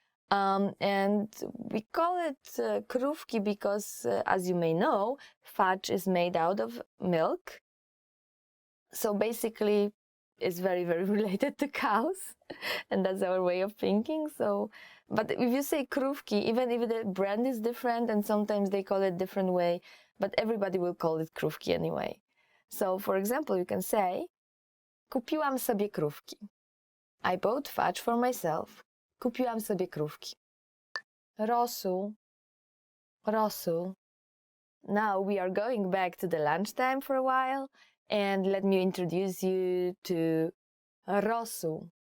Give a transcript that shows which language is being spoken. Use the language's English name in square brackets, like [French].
[English] And we call it krówki because, as you may know, fudge is made out of milk. So basically, it's very, very related to cows, and that's our way of thinking. So, but if you say krówki, even if the brand is different, and sometimes they call it different way, but everybody will call it krówki anyway. So, for example, you can say, [Polish] kupiłam sobie krówki. [English] I bought fudge for myself. [Polish] Kupiłam sobie krówki. [English] Rosół. Now we are going back to the lunchtime for a while, and let me introduce you to rosół.